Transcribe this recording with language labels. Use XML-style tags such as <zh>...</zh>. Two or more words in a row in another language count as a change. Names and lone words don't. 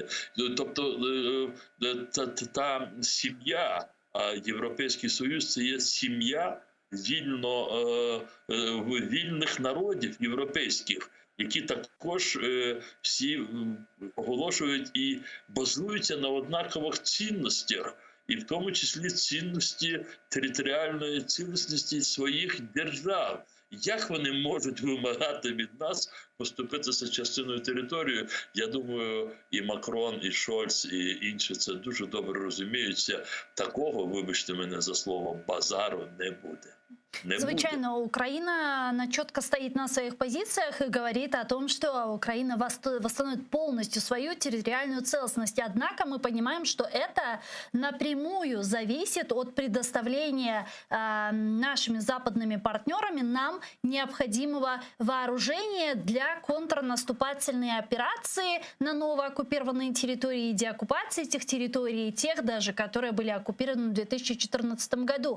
<uk>Тобто та сім'я, а Європейський Союз – це є сім'я вільних народів європейських, які також всі оголошують і базуються на однакових цінностях, і в тому числі цінності територіальної цілісності своїх держав. Як вони можуть вимагати від нас поступитися частиною території? Я думаю, і Макрон, і Шольц, і інші це дуже добре розуміються. Такого, вибачте мене за слово, базару не буде. Звичайно,</uk> <ru>Украина, она четко стоит на своих позициях и говорит о том, что Украина восстановит полностью свою территориальную целостность. Однако мы понимаем, что это напрямую зависит от предоставления нашими западными партнерами нам необходимого вооружения для контрнаступательной операции на новооккупированные территории, деоккупации этих территорий, тех даже, которые были оккупированы в 2014 году.</ru>